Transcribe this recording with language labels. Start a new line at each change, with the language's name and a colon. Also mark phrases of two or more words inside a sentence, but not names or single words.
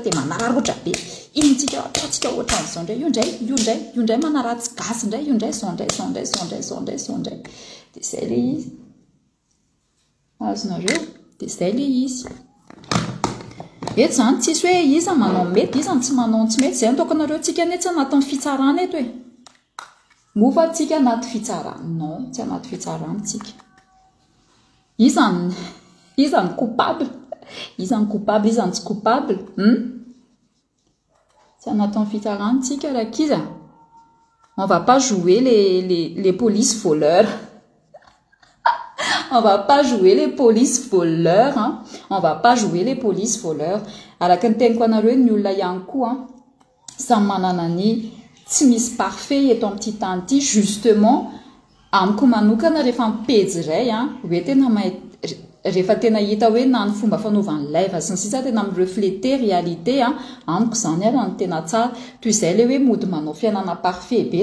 Malagasy: de manararotra be intsika ataontsika ohatran'izao indray io indray manaratsy gasy indray io indray zao indray de zay le izy azonareo de zay le izy eto zany tsisy hoe iza manao mety iza tsy manao tsy mety zay nitaoko anareo tsika ane tsy anatin'ny fitsarana eto hoe mofa tsika anaty fitsarana non tsy anaty fitsarana tsika izany coupable izany tsy coupable tsy anatin'ny fitsarana tsika rakiza
French: on va pas jouer les polices voleurs on va pas jouer les polices voleurs hein? On va pas jouer les polices voleurs
Malagasy: araka ny teniko anareo ny olona ihany koa samy manana ny tsy misy parfait eto amin'ity tany ity justement amiko manokana rehefa mipejy iray hoe tena rehefa tena hita hoe na ny fomba fanaovany live sy ny sisa tena mirefléter réalité amiko zany ary ny tena tsara toy izay le hoe mody manao fiainana parfait be